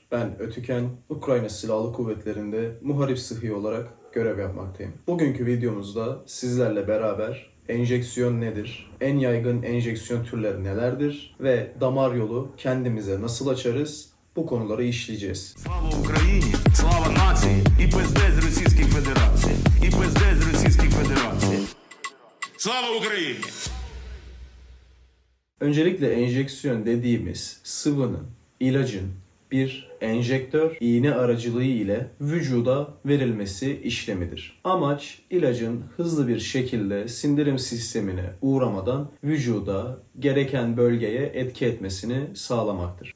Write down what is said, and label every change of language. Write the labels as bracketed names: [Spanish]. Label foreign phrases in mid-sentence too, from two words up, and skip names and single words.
[Turkish] Ben Ötüken, Ukrayna Silahlı Kuvvetleri'nde muharip sıhhi olarak görev yapmaktayım. Bugünkü videomuzda sizlerle beraber enjeksiyon nedir, en yaygın enjeksiyon türleri nelerdir ve damar yolu kendimize nasıl açarız, bu konuları işleyeceğiz. [Ukrainian] Слава Україні, слава нації і пиздець з Російської Федерації. І пиздець з Російської Федерації. Слава Україні! [Turkish] Öncelikle enjeksiyon dediğimiz sıvının, ilacın bir enjektör, iğne aracılığı ile vücuda verilmesi işlemidir. Amaç ilacın hızlı bir şekilde sindirim sistemine uğramadan vücuda gereken bölgeye etki etmesini sağlamaktır.